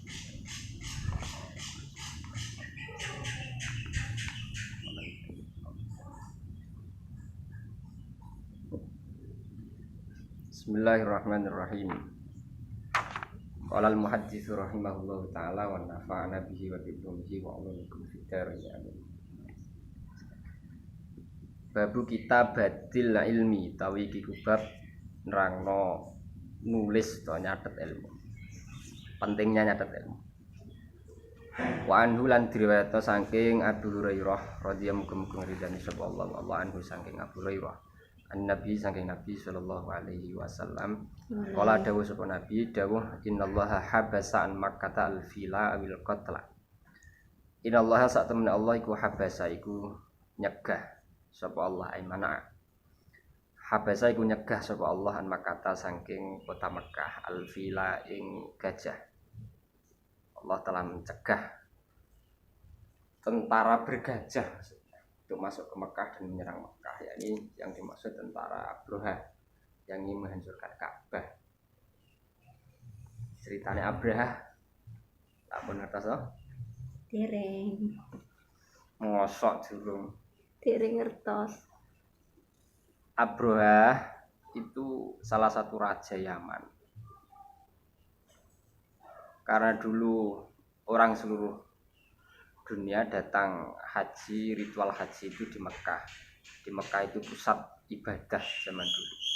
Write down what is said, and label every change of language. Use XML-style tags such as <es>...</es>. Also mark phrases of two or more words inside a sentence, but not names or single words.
<ar>Bismillahirrahmanirrahim. قال المحدث رحمه الله تعالى ونفعنا به وبعلومه وعلومكم في الدارين آمين. باب كتابة العلم</ar> <jv>tawi iki bab nerangno nulis atau nyatet ilmu. Pentingnya nyatet ilmu.</jv> <ar>وعنه</ar> <jv>lan diriwayatno saking Abu Hurairah</jv> <ar>رضي الله عنه</ar> <jv>ridani</jv> <ar>صلى الله عنه</ar> <jv>saking Abu Hurairah Nabi saking Nabi</jv> <ar>صلى الله عليه وسلم</ar> <jv>kala dawuh sapa Nabi dawuh</jv> <ar>إن الله حبس عن مكة الفيل أو القتل.</ar> <jv>Innallaha sak temene Allah iku habasa iku nyegah sapa Allah ay mana. Habasa iku nyegah sapa Allah</jv> <ar>عن مكة</ar> <jv>saking kota Mekah al-fila ing gajah.</jv> <id>Allah telah mencegah tentara bergajah untuk masuk ke Mekah dan menyerang Mekah, yakni yang dimaksud tentara Abraha yang ingin menghancurkan Ka'bah.</id> <jv>Ceritanya Abraha tak pun ngertos toh? Dereng. Ngosok durung. Dereng ngertos.</jv> <id>Abraha itu salah satu raja Yaman. Karena dulu orang seluruh dunia datang haji, ritual haji itu di Mekah. Di Mekah itu pusat ibadah zaman dulu.</id>